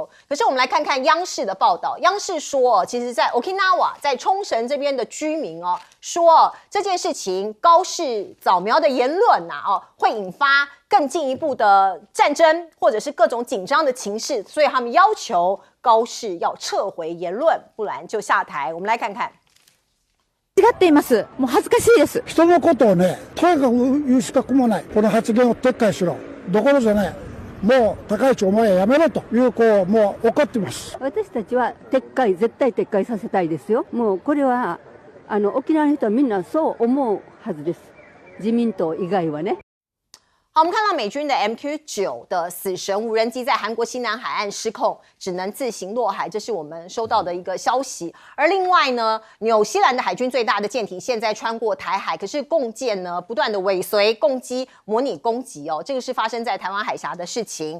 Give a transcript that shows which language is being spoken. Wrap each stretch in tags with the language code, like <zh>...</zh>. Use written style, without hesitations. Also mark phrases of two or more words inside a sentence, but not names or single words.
<zh>可是我们来看看央视的报道，央视说其实在 Okinawa 在冲绳这边的居民说这件事情高市早苗的言论会引发更进一步的战争或者是各种紧张的情势，所以他们要求高市要撤回言论，不然就下台。我们来看看。</zh> <ja>間違っています。もう恥ずかしいです。人のことをね、とにかく言う資格もない。この発言を撤回しろ。どころじゃね、もう高市お前やめろというもう怒ってます。私たちは絶対撤回させたいですよ。もうこれは沖縄の人はみんなそう思うはずです。自民党以外はね。</ja> <zh>好，我们看到美军的 MQ-9的死神无人机在韩国西南海岸失控，只能自行落海，这是我们收到的一个消息。而另外呢，纽西兰的海军最大的舰艇现在穿过台海，可是共舰呢不断的尾随攻击，模拟攻击这个是发生在台湾海峡的事情。</zh>